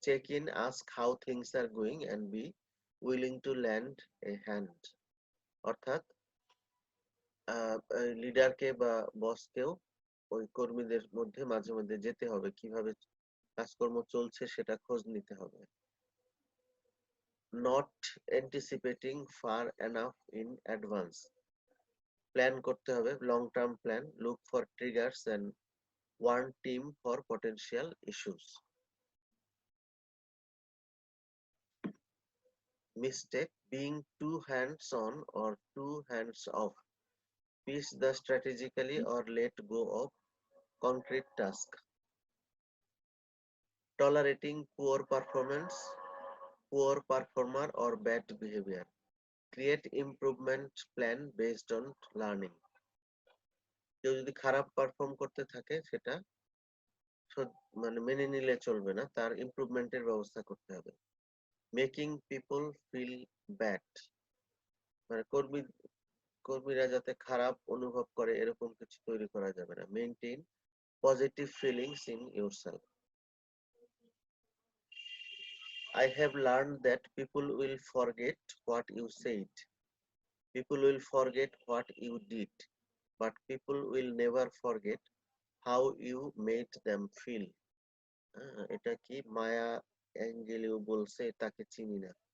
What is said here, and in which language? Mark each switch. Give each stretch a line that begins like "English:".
English: check in, ask how things are going and be willing to lend a hand,
Bangla: অর্থাৎ লিডারকে বা বসকেও ওই কর্মীদের মধ্যে মাঝে মধ্যে যেতে হবে, কিভাবে কাজকর্ম চলছে সেটা খোঁজ নিতে হবে।
English: Not anticipating far enough in advance.
Bangla: Plan করতে হবে,
English: Long term plan, look for triggers and warn team for potential issues. Mistake, being too hands on or too hands off. Piece the strategically or let go of concrete task. Tolerating poor performance, poor performer or bad behavior. Create improvement plan based on learning.
Bangla: কেউ যদি খারাপ perform করতে থাকে সেটা মানে মেনে নিলে চলবে না, তার ইমপ্রুভমেন্টের ব্যবস্থা করতে হবে।
English: making people feel bad,
Bangla: মানে কর্মীরা যাতে খারাপ অনুভব করে এরকম কিছু তৈরি করা যাবে না।
English: Maintain positive feelings in yourself. I have learned that people will forget what you said. People will forget what you did, but people will never forget how you made them feel.
Bangla: এটা কি মায়া অ্যাঞ্জেলিও বলছে, তাকে চিনি না।